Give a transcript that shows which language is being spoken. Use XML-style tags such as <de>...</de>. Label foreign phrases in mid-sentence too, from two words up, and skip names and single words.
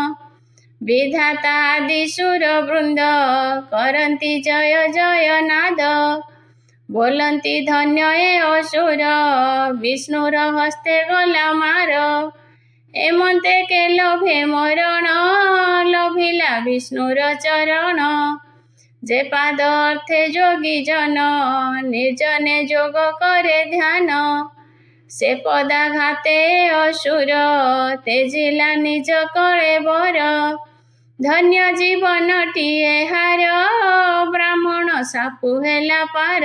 <or>ବିଧାତା ଆଦି ସୁର ବୃନ୍ଦ କରନ୍ତି ଜୟ ଜୟ ନାଦ। ବୋଲନ୍ତି ଧନ୍ୟ ଏ ଅସୁର ବିଷ୍ଣୁର ହସ୍ତେ ଗଲା ମାର। ଏମନ୍ତେ କେ ଲୋଭେ ମରଣ ଲୋଭ ଲୋଭିଲା ବିଷ୍ଣୁର ଚରଣ। ଯେ ପାଦ ଅର୍ଥେ ଯୋଗୀ ଜନ ନିର୍ଜନେ ଯୋଗ କରେ ଧ୍ୟାନ। ସେ ପଦାଘାତେ ଅସୁର ତେଜିଲା ନିଜ କଳେ ବର। ଧନ୍ୟ ଜୀବନଟିଏ ହାର ବ୍ରାହ୍ମଣ ସାପୁ ହେଲା ପାର।</or>